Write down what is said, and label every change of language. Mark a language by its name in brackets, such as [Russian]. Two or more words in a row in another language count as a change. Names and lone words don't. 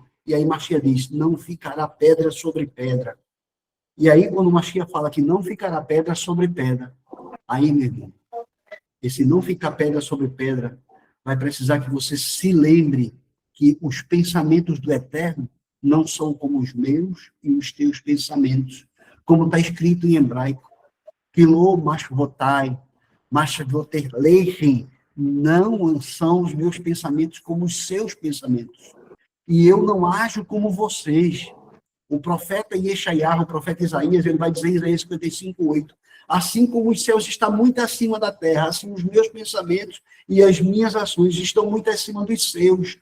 [Portuguese] E aí Mashiach diz, não ficará pedra sobre pedra. E aí, quando Mashiach fala que não ficará pedra sobre pedra, aí, meu irmão, esse não ficar pedra sobre pedra, vai precisar que você se lembre que os pensamentos do Eterno não são como os meus e os teus pensamentos, como está escrito em hebraico. [Hebrew] כי לא מחשבותי, מחשבותיכם, [Portuguese] não são os meus pensamentos como os seus pensamentos. E eu não ajo como vocês. O profeta Yeshayahu, o profeta Isaías, ele vai dizer em Isaías 55:8, assim como os céus estão muito acima da terra, assim os meus pensamentos e as minhas ações estão muito acima dos seus.